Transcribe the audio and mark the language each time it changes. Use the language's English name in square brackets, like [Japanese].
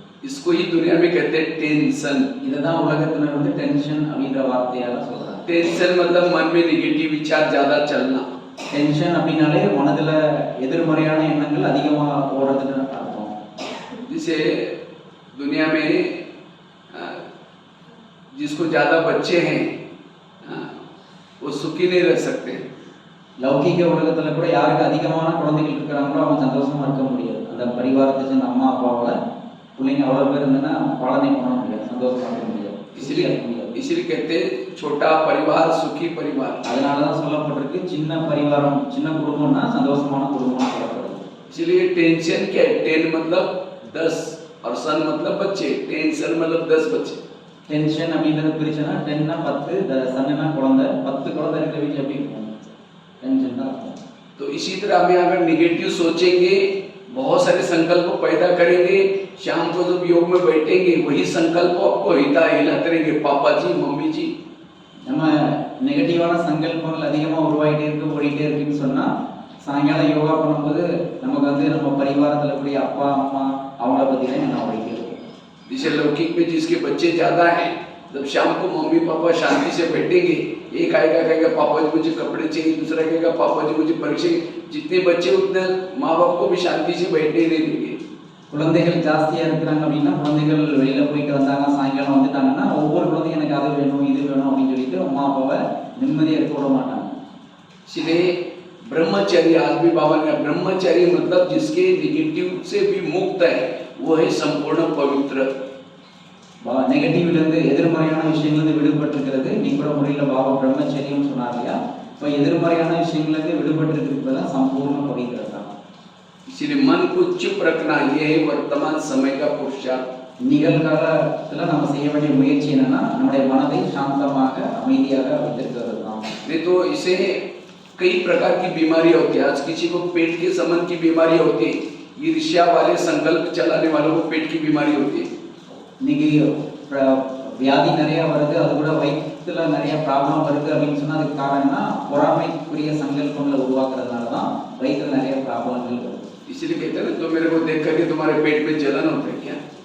[Hindi] इसको ही दुनिया में कहते हैं टेंशन। [Tamil] இதுதான் உலகத்துல வந்து டென்ஷன் அப்படின்ற வார்த்தையால சொல்றாங்க. [Hindi] टेंशन मतलब मन में निगेटिव विचार ज्यादा चलना। [Tamil] டென்ஷன் அப்படின்னாலே மனதுல எதிர்மறையான எண்ணங்கள் அதிகமா ஓடுறதுன்னு அர்த்தம். [Hindi] जिसे दुनिया में जिसको ज्यादा बच्चे हैं वो सुखी नहीं रह सकते। [Tamil] லௌகிக உலகத்துல கூட யாருக்கு அதிகமான குழந்தைகள் இருக்கிறாங்களோ அவங்க சந்தோஷமா இருக்க முடியாது. அந்த பரிவாரத்தை சேர்ந்த அம்மா அப்பாவோட பிள்ளைங்க அவ்வளவு பேர் இருந்ததுன்னா பாலனை பண்ண முடியாது, சந்தோஷமா இருக்க முடியாது. [Hindi] इसलिए कहते हैं छोटा परिवार सुखी परिवार। [Tamil] அதனாலதான் சொல்லப்பட்டிருக்கு சின்ன பரிவாரம், சின்ன குடும்பம்னா சந்தோஷமான குடும்பம் சொல்லப்படுது. [Hindi] इसलिए टेंशन क्या है? 10 मतलब 10 और सन मतलब बच्चे। टेंशन मतलब 10 बच्चे। [Tamil] டென்ஷன் அப்படின்றது பிரிச்சனா 10னா 10, சன்னா குழந்தை. 10 குழந்தை இருக்கிற வீட்டுல எப்படி இருக்கும்? टेंशन தான் இருக்கும். [Hindi] तो इसी तरह हमें अगर निगेटिव सोचेंगे, बहुत सारे संकल्प पैदा करेंगे, शाम को जब योग में बैठेंगे वही संकल्प आपको हिलाते रहेंगे, पापा जी मम्मी जी। [Tamil] நம்ம நெகட்டிவான சங்கல்பங்கள் அதிகமா உருவாயிட்டே இருக்கு, ஓடிட்டே இருக்குன்னு சொன்னா சாயங்காலம் யோகா பண்ணும்போது நமக்கு வந்து நம்ம பரிவாரத்துல கூடிய அப்பா அம்மா அவங்கள பத்தி தான் என்ன ஓடிட்டே இருக்கும். [Hindi] जैसे लौकिक में जिसके बच्चे ज्यादा हैं, जब शाम को मम्मी पापा शांति से बैठेंगे, एक आएगा कहेगा पापा जी मुझे कपड़े चाहिए, दूसरा कहेगा पापा जी मुझे परीक्षा। जितने बच्चे उतने माँ बाप को भी शांति से बैठने नहीं देंगे। [Tamil] குழந்தைகள் ஜாஸ்தியா இருக்கிறாங்க அப்படின்னா குழந்தைகள் வெளியில போயிட்டு வந்தாங்க, சாயங்காலம் வந்துட்டாங்கன்னா ஒவ்வொரு குழந்தையும் எனக்கு அது வேணும் இது வேணும் அப்படின்னு சொல்லிட்டு அம்மா அப்பாவை நிம்மதியா இருக்க விட மாட்டாங்க. [Hindi] इसलिए ब्रह्मचर्य, आज भी बाबा ने ब्रह्मचर्य मतलब जिसके निगेटिव से भी मुक्त है वो है संपूर्ण पवित्र। [Tamil] நெகட்டிவ்ல இருந்து எதிர்மறையான விஷயங்கள்ல இருந்து விடுபட்டிருக்கிறது. நீ கூட முறையில பாபா பிரம்மச்சரியம் சொன்னார் இல்லையா? இப்போ எதிர்மறையான விஷயங்கள்ல இருந்து விடுபட்டிருக்கிறது தான் சம்பூர்ண பவித்திரதா. [Hindi] इसलिए मन को चुप रखना ये है वर्तमान समय का पुरुषार्थ। [Tamil] நிகழ்காலத்துல நம்ம செய்ய வேண்டிய முயற்சி என்னன்னா நம்முடைய மனதை சாந்தமாக அமைதியாக வைத்திருக்கிறது தான். [Hindi] नहीं तो इसे कई प्रकार की बीमारी होती है। आज किसी को पेट के संबंध की बीमारी होती है, ईर्ष्या वाले संकल्प चलाने वालों को पेट की बीमारी होती है। [Tamil] இன்னைக்கு வியாதி நிறைய வருது, அது கூட வயிற்றுல நிறைய ப்ராப்ளம் வருது அப்படின்னு சொன்னா அதுக்கு காரணம்னா பொறாமைக்குரிய சங்கல்பங்களை உருவாக்குறதுனால தான் வயிற்றுல நிறைய ப்ராப்ளங்கள் வருது. [Hindi] इसलिए कहते हैं तो मेरे को देख करके तुम्हारे पेट में जलन होता है क्या?